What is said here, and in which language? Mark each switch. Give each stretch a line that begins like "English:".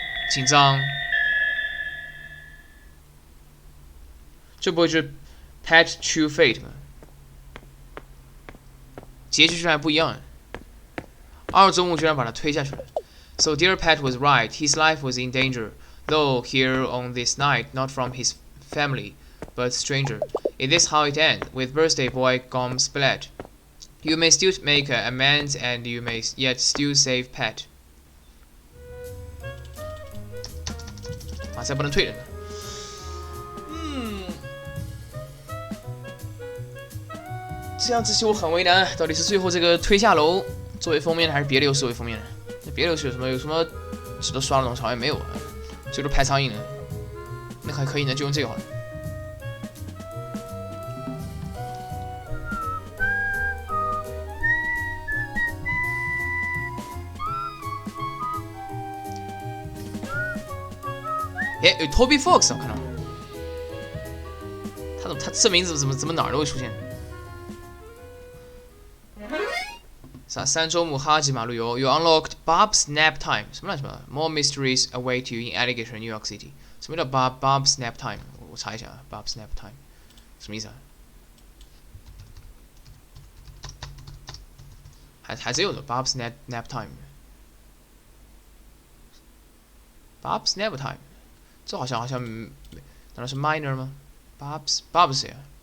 Chinese: 紧张，这不会是 Patch to Fate 吗？结局居然还不一样。二周目居然把他推下去了。
English: So dear Pat was right. His life was in danger, though here on this night, not from his family, but stranger. It is how it ends, with birthday boy gone splat. You may still make amends, and you may yet still save Pat.
Chinese: 啊，再不能退人了。这样子就很为难，到底是最后这个推下楼作为封面，还是别的游戏作为封面呢？那别的游戏有什么值得刷的东西？好像没有啊，最多拍苍蝇呢。那还可以呢，就用这个好了。哎，有 Toby Fox 我看到，他这名字怎么哪儿都会出现？啥3周目哈吉马路游
English: ，You unlocked Bob's Nap Time，
Chinese: 什么乱七八糟
English: ？More mysteries await you in Alligator, New York City。
Chinese: 什么叫 Bob's Nap Time？我查一下 ，Bob's Nap Time 什么意思啊？还真有的 Bob's Nap Time。Bob's Nap Time， 这好像难道是 Minor 吗 ？Bob 谁啊？